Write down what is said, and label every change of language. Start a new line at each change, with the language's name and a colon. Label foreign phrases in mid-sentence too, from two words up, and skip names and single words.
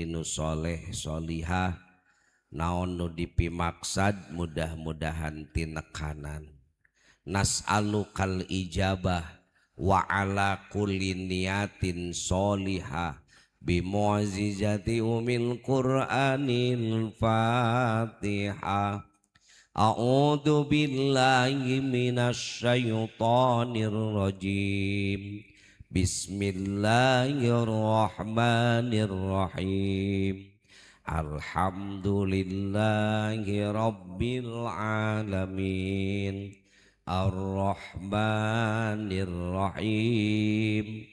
Sundanese: nu soleh solihah naon nu dipimaksad mudah-mudahan tinekanan
Arabic: نسألك الإجابة وعلى كل نية صالحة بمعجزة أم القرآن الفاتحة أعوذ بالله من الشيطان الرجيم بسم الله الرحمن الرحيم الحمد لله رب العالمين الرحمن الرحيم